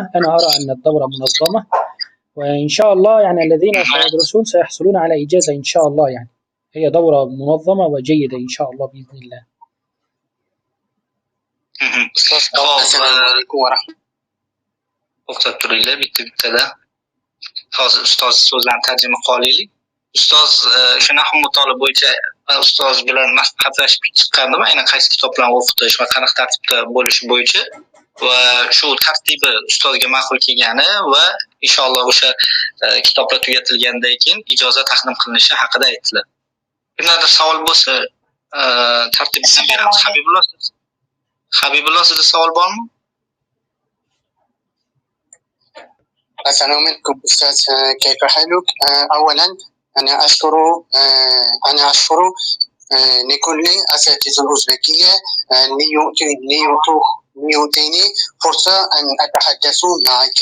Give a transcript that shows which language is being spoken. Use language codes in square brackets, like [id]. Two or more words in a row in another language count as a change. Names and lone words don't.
[ar] أنا أرى أن الدورة منظمة، وإن شاء الله يعني الذين سيدرسون سيحصلون على إجازة إن شاء الله. يعني هي دورة منظمة وجيدة إن شاء الله بإذن الله. السلام عليكم ورحمة الله. [uz] bitta hozir ustoz so'zlarni tarjima qilaylik. Ustoz shu nahv mutolaa bo'yicha ustoz bilan maslahatlashib chiqqandim, aynan qaysi kitoblarni o'qitish va qanaqa tartibda bo'lishi bo'yicha, va shu tartibi ustozga ma'qul kelgani va inshaalloh o'sha kitoblar tugatilgandan keyin ijoza taqdim qilinishi haqida aytdilar. Kimlardir savol bo'lsa tartibni beramiz. Habibulloh, sizda savol bormi? [ar] السلام عليكم أستاذ، كيف حالك؟ أولا أنا أشكر لكل أساتذة الأوزبكية ليعطيني فرصة أن أتحدث معك.